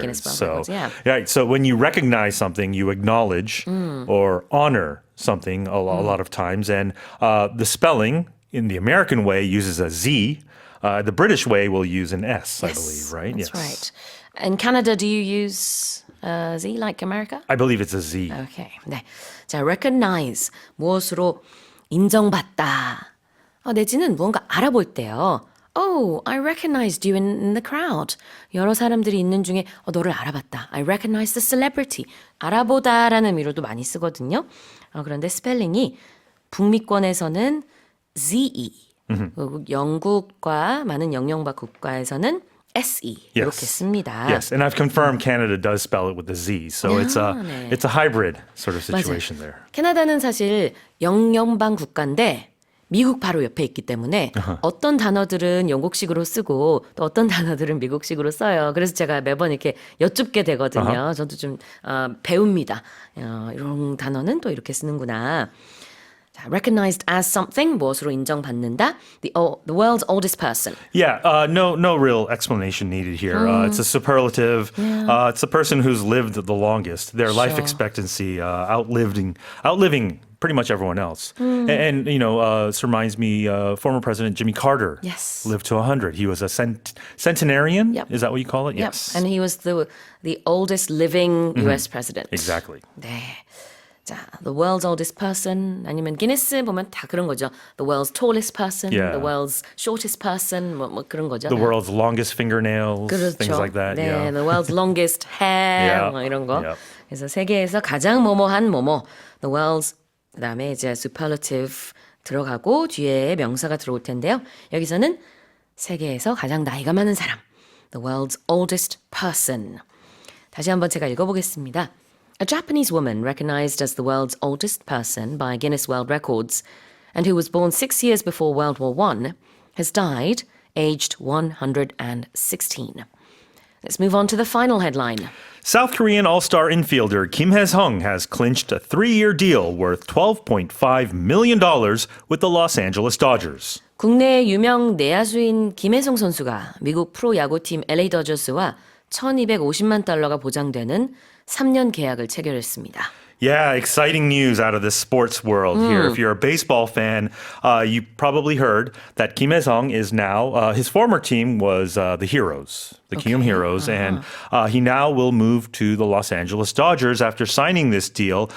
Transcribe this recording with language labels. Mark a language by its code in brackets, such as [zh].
[en] Guinness World Records, yeah. Right. So when you recognize something, you acknowledge or honor something a lot of times. And the spelling in the American way uses a Z. The British way will use an S, I believe, right? That's right. In Canada, do you use Z like America? I believe it's a Z. Okay. [ko] 네. 자, recognize 무엇으로 인정받다. 내지는 무언가 알아볼 때요. [en] Oh, I recognized you in the crowd. [ko] 여러 사람들이 있는 중에 너를 알아봤다. [en] I recognize the celebrity. [ko] 알아보다라는 의미로도 많이 쓰거든요. 그런데 스펠링이 북미권에서는 ZE, 그리고 영국과 많은 영영박 국가에서는 SE 이렇게 씁니다. [en] Yes, and I've confirmed Canada does spell it with the Z, so it's [ko] 네. [en] a hybrid sort of situation there. [ko] 캐나다는 사실 영연방 국가인데 미국 바로 옆에 있기 때문에 어떤 단어들은 영국식으로 쓰고 또 어떤 단어들은 미국식으로 써요. 그래서 제가 매번 이렇게 여쭙게 되거든요. 저도 좀 배웁니다. 이런 단어는 또 이렇게 쓰는구나. [en] 자, recognized as something, [ko] 무엇으로 인정받는다. [en] The world's oldest person. Yeah, no real explanation needed here. It's a superlative. It's the person who's lived the longest. Their life Sure. expectancy outliving pretty much everyone else. And this reminds me, former President Jimmy Carter Yes. lived to 100. He was a centenarian. Yep. Is that what you call it? Yep. Yes. And he was the oldest living US president. Exactly. [ko] 네. 자, [en] the world's oldest person [ko] 아니면 기네스 보면 다 그런 거죠. [en] The world's tallest person, Yeah. the world's shortest person [ko] 뭐 그런 거죠. [en] The world's longest fingernails, [ko] 그렇죠. [en] things like that. [ko] 네, [en] Yeah. the world's longest hair Yeah. [ko] 뭐 이런 거. [en] Yeah. [ko] 그래서 세계에서 가장 뭐뭐한 뭐뭐. [en] The world's [ko] 그다음에 이제 superlative 들어가고 뒤에 명사가 들어올 텐데요. 여기서는 세계에서 가장 나이가 많은 사람. [en] The world's oldest person. [ko] 다시 한번 제가 읽어보겠습니다. [en] A Japanese woman recognized as the world's oldest person by Guinness World Records and who was born 6 years before World War I has died aged 116. Let's move on to the final headline. South Korean all-star infielder Kim Hae-sung has clinched a 3-year deal worth $12.5 million with the Los Angeles Dodgers. [ko] 국내 유명 내야수인 김혜성 선수가 미국 프로야구팀 LA 더저스와 1,250만 달러가 보장되는 3년 계약을 체결했습니다. [en] Yeah, exciting news out of the sports world here. If you're a baseball fan, you probably heard that Kim Hae-sung is now, his former team was the Heroes, the Kiwoom Heroes, and he now will move to the Los Angeles Dodgers after signing this deal.